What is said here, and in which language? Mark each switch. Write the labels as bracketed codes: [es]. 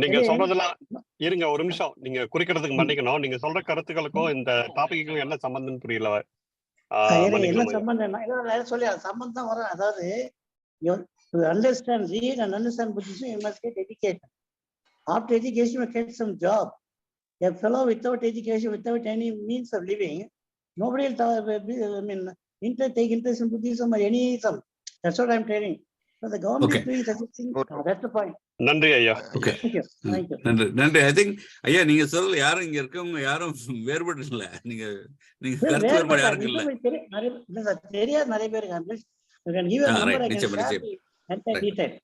[ta] நீங்க சொல்றதெல்லாம் இருங்க ஒரு நிமிஷம். நீங்க குறிக்கிறதுக்கு மன்னிக்கணும். நீங்க சொல்ற கருத்துக்களுக்கும் இந்த டாபிக்கும் என்ன சம்பந்தம் புரியல. என்ன சம்பந்தம் சொல்லி சம்பந்தம் வரும். [en] அதாவது to understand, read and understand Buddhism, you must get education. After education, you get some job. A fellow without education, without any means of living, nobody will take interest in Buddhism or any Islam. That's what I'm telling. So the government is doing such a thing. That's the point. [ta] நன்றி ஐயா. Okay, [en] Thank you. [ta] நன்றி. [en] I think [ta] ஐயா நீங்க சொல்ல யாரும் இங்க இருக்கவங்க யாரும் வேறுபட்டு இல்ல. நீங்க கருத்து வேறுபாடு யாருக்கும் இல்ல. தெரியாது நிறைய பேருக்கு. [en] You can give a number, I can share the entire detail.